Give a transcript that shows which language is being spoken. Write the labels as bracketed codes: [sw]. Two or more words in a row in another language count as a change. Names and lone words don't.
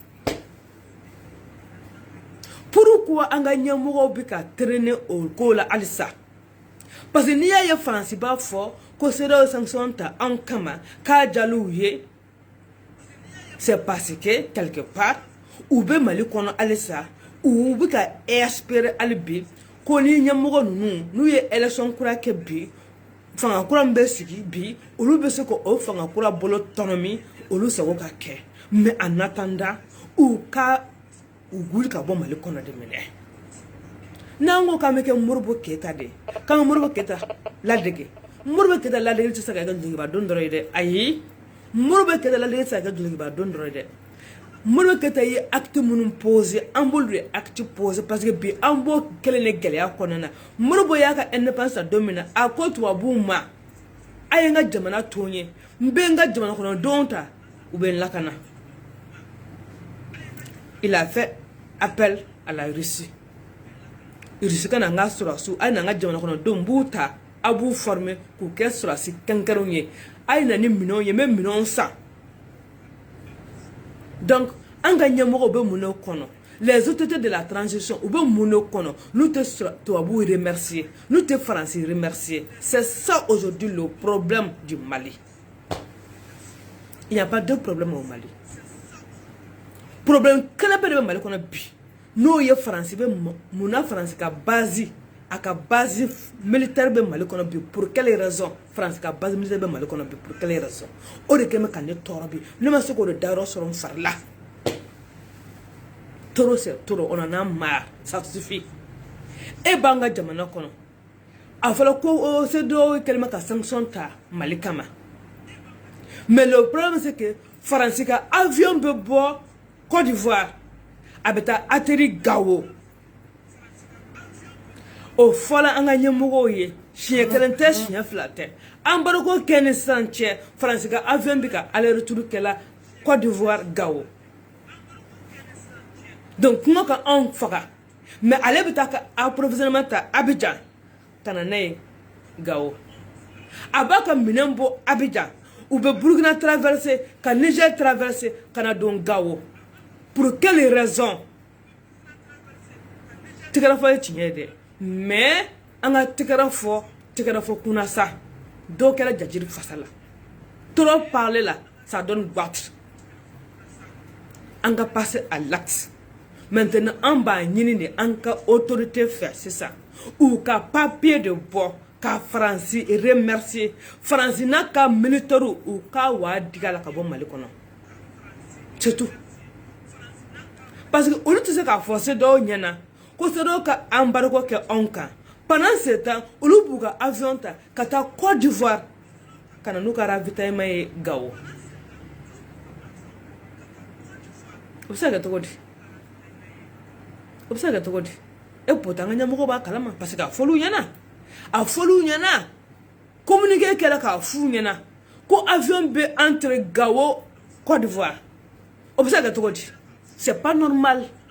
[bm] pourquoi an ka ɲɛmɔgɔw bi ka traîner o ko la halisa [fr] parce que [bm] n'i y'a ye Faransi b'a fɔ ko CEDEAO sanction ta an kama k'a jalou ye [fr] c'est parce que quelque part [bm] ou be Mali kono alisa ou be ka espérer albi ko ni ɲɛmɔgɔ ninnu n'u ye élection kura kɛ bi fanga kura bɛ sigi bi olu bɛ se ko o fanga kura bolo tɔnɔmi olu sago ka kɛ [fr] mais en attendant [bm] u wuli ka bɔ Mali kɔnɔ de minɛ n'an ko k'an bɛ kɛ Modibo Keyita de k'an bɛ Modibo Keyita ladege Modibo Keyita ladege tɛ se ka kɛ dulokiba don dɔrɔn ye dɛ ayi Modibo Keyita ladege tɛ se ka kɛ dulokiba don dɔrɔn ye dɛ Modibo Keyita ye acte minnu posé an b'olu de [fr] acte posé parce que [bm] bi an b'o kelen de gɛlɛya kɔnɔna na Modibo y'a ka indépendance ta don min na a ko tubabuw ma a ye n ka jamana to n ye n bɛ n ka jamana kɔnɔdenw ta u bɛ n lakana [fr] il a fait appel à la Russie [bm] Russie ka na n ka sɔrɔsiw a ye na n ka jamana kɔnɔdenw b'u ta a b'u former k'u kɛ sɔrɔsi kɛnkɛrɛnw ye a ye na ni minɛnw ye n bɛ minɛnw san donc an ka ɲɛmɔgɔw bɛ mun de kɔnɔ [fr] les autorités de la transition [bm] u bɛ mun de kɔnɔ n'u tɛ tubabuw remercier n'u tɛ Faransi remercier [fr] c'est ça aujourd'hui le problème du Mali il n'y a pas de problème au Mali [bm] problème kelen bɛ de bɛ Mali kɔnɔ bi n'o ye Faransi bɛ mun na Faransi ka base a ka [fr] base militaire [bm] bɛ Mali kɔnɔ bi [fr] pour quelle raison [bm] France ka [fr] base militaire [bm] bɛ Mali kɔnɔ bi [fr] pour quelle raison [bm] o de kɛmɛ ka ne tɔɔrɔ bi ne ma se k'o de dayɔrɔ sɔrɔ n fari la [fr] trop c'est trop on en a marre ça suffit [bm] e b'an ka jamana kɔnɔ a fɔra ko CEDEAO kɛlen bɛ ka sanction ta Mali kama [fr] mais le problème c'est que [bm] Faransi ka avion bɛ bɔ Côte d'Ivoire a bɛ taa atterrir Gao o fɔla an ka ɲɛmɔgɔw ye siɲɛ kelen tɛ siɲɛ fila tɛ embargo kɛ ni sisan cɛ Faransi ka avion bɛ ka [fr] aller retour [bm] kɛla Côte d'Ivoire Gao donc kuma ka anw faga mais ale bɛ taa ka approvisionnement ta Abidjan ka na n'a ye Gao a b'a ka minɛn bɔ Abidjan u bɛ Burkina traverser ka Niger traverser ka na don Gao [fr] pour quelle raison [bm] tigɛra fɔ ye tiɲɛ ye dɛ mais an ka tigɛra fɔ kunna sa dɔw kɛra jajiri fasa la [fr] trop parler là ça donne boîte [bm] an ka [fr] passer à l'acte maintenant [bm] an b'a ɲini de an ka autorité fɛ sisan u ka papier de bɔ ka Faransi remercier Faransi n'a ka militaire u ka wa diga la ka bɔ Mali kɔnɔ [fr] c'est tout parce que [bm] olu tɛ se k'a fɔ CEDEAO ɲɛna ko CEDEAO ka embargo kɛ anw kan [fr] pendant ce temps [bm] olu b'u ka avion ta ka taa Côte d'Ivoire ka na n'u ka ravitaillement ye Gao o bɛ se ka kɛ cogo di o bɛ se ka kɛ cogo di e pourtant an ka ɲɛmɔgɔ b'a kalama parce que a fɔl'u ɲɛna a fɔl'u ɲɛna communiqué kɛra k'a f'u ɲɛna ko avion bɛ entre Gao Côte d'Ivoire o bɛ se ka kɛ cogo di [fr] c'est pas normal